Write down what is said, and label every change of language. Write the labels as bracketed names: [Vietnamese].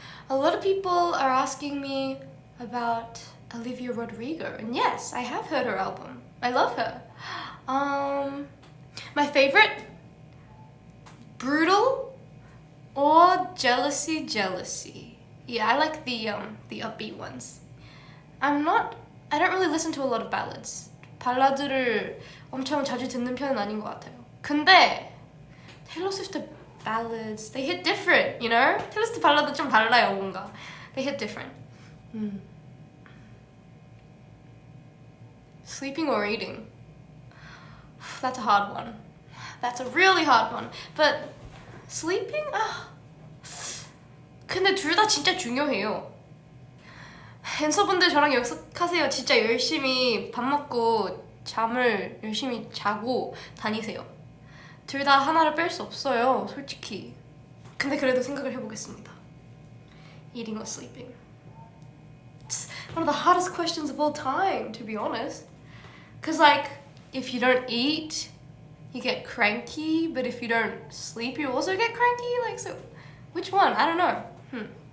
[English] A lot of people are asking me about Olivia Rodrigo, and yes, I have heard her album. I love her. My favorite, Brutal or Jealousy, Jealousy. Yeah, I like the upbeat ones. I don't really listen to a lot of ballads. [Korean] 발라드를 엄청 자주 듣는 편은 아닌 것 같아요. [English] 근데 Taylor Swift ballads, they hit different, you know? [Korean] Taylor Swift 발라드 좀 달라요, 뭔가. [English] They hit different. Sleeping or eating? That's a hard one. That's a really hard one. But sleeping? [Korean] 근데 둘 다 진짜 중요해요. 앤서분들 저랑 약속하세요. 진짜 열심히 밥 먹고 잠을 열심히 자고 다니세요. 둘 다 하나를 뺄 수 없어요, 솔직히. 근데 그래도 생각을 해보겠습니다. [English] Eating or sleeping? It's one of the hardest questions of all time, to be honest. Cause like, if you don't eat, you get cranky, but if you don't sleep, you also get cranky. Like, so, which one? I don't know.